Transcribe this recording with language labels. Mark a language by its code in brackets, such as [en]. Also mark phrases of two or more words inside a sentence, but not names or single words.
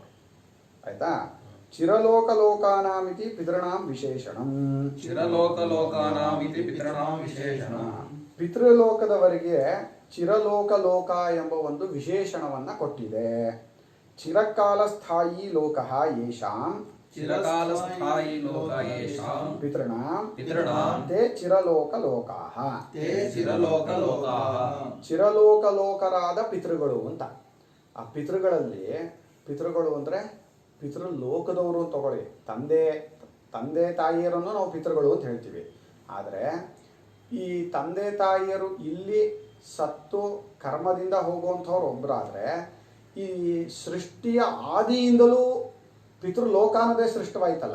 [sa] ಆಯ್ತಾ? ಚಿರಲೋಕಲೋಕಾನಾಮಿತಿ ಪಿತೃಣಾಂ ವಿಶೇಷಣಂ, ಚಿರಲೋಕಲೋಕಾನಾಮಿತಿ ಪಿತೃಣಾಂ ವಿಶೇಷಣಂ, [kn] ಪಿತೃಲೋಕದವರಿಗೆ ಚಿರಲೋಕಲೋಕ ಎಂಬ ಒಂದು ವಿಶೇಷಣವನ್ನು ಕೊಟ್ಟಿದೆ. [sa] ಚಿರಕಾಲ ಸ್ಥಾಯಿ ಲೋಕಃ ಯೇಷಾಂ, ಚಿರಕಾಲಸ್ಥಾಯಿ ಲೋಕ ಯೇಷಾಂ ಪಿತೃಣಾಂ ಪಿತೃಣಾಂ ತೇ ಚಿರಲೋಕಲೋಕಾಃ, ತೇ ಚಿರಲೋಕಲೋಕಾಃ, [kn] ಚಿರಲೋಕಲೋಕರಾದ ಪಿತೃಗಳು ಅಂತ. ಆ ಪಿತೃಗಳಲ್ಲಿ, ಪಿತೃಗಳು ಅಂದರೆ ಪಿತೃಲೋಕದವರು ತಗೊಳ್ಳಿ, ತಂದೆ ತಾಯಿಯರನ್ನು ನಾವು ಪಿತೃಗಳು ಅಂತ ಹೇಳ್ತೀವಿ. ಆದರೆ ಈ ತಂದೆ ತಾಯಿಯರು ಇಲ್ಲಿ ಸತ್ತು ಕರ್ಮದಿಂದ ಹೋಗುವಂಥವ್ರು ಒಬ್ಬರಾದರೆ, ಈ ಸೃಷ್ಟಿಯ ಆದಿಯಿಂದಲೂ ಪಿತೃಲೋಕ ಅನ್ನೋದೇ ಸೃಷ್ಟವಾಯ್ತಲ್ಲ.